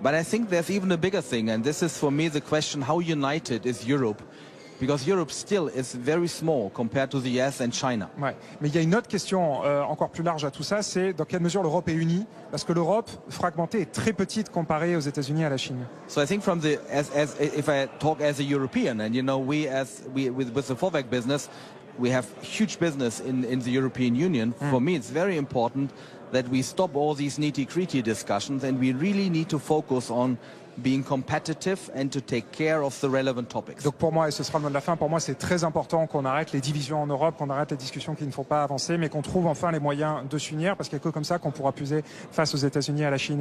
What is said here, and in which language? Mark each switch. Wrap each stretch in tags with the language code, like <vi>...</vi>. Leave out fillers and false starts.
<en>But I think there's even a bigger thing, and this is for me the question: how united is Europe? Because Europe still is very small compared to the US and China.</en> <fr>Ouais. Mais il y a une autre question encore plus large à tout ça, c'est dans quelle mesure l'Europe est unie, parce que l'Europe fragmentée est très petite comparée aux États-Unis et à la Chine.</fr> <en>So I think from the if I talk as a European, and you know, with the Vorwerk business, we have huge business in the European Union. For me, it's very important that we stop all these nitty-gritty discussions, and we really need to focus on being competitive and to take care of the relevant topics.</en> <fr>Donc pour moi, et ce sera le mot de la fin, pour moi c'est très important qu'on arrête les divisions en Europe, qu'on arrête les discussions qui ne font pas avancer, mais qu'on trouve enfin les moyens de s'unir, parce qu'il n'y a que comme ça qu'on pourra puiser face aux États-Unis et à la Chine.</fr>